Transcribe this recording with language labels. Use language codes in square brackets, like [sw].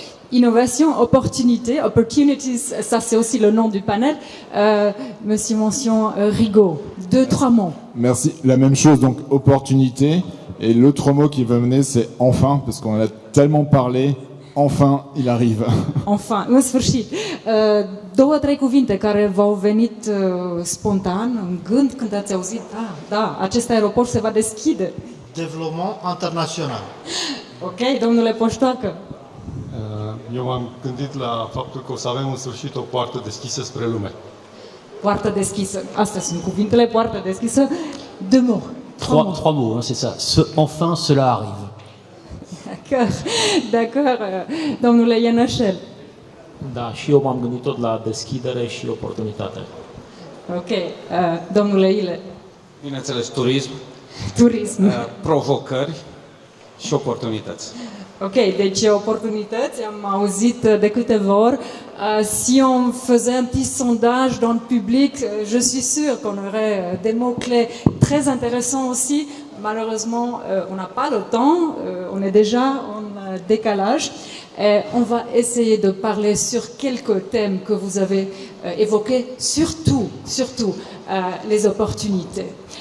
[fr] Innovation, opportunité, opportunities, ça c'est aussi le nom du panel. Monsieur Mention Rigaud, 2-3 mots. Merci. La même chose, donc opportunité. Et l'autre mot qui va mener, c'est enfin, parce qu'on en a tellement parlé. Enfin, il arrive. Enfin, [ro] în sfârșit. 2-3 cuvinte care v-au venit spontan, în gând, când ați auzit, da, acest aeroport se va deschide. Dezvoltament internațional. Ok, domnule Poștoacă. Eu m-am gândit la faptul că o să avem în sfârșit o poartă deschisă spre lume. Poartă deschisă. Astea sunt cuvintele, poartă deschisă. [fr] 2 mots. 3 mots, c'est ça. Enfin, cela arrive. D'accord, [ro] domnule Ianachel. Da, și eu m-am gândit tot la deschidere și oportunitate. Ok, domnule Ile. Bineînțeles, turism. Turism. Provocări. și oportunități. Ok, deci oportunități, am auzit de câteva ori. [fr] Si on faisait un petit sondage dans le public, je suis sûre qu'on aurait des mots-clés très intéressants aussi. Malheureusement, on n'a pas le temps, on est déjà en décalage. On va essayer de parler sur quelques thèmes que vous avez évoqués, surtout les opportunités.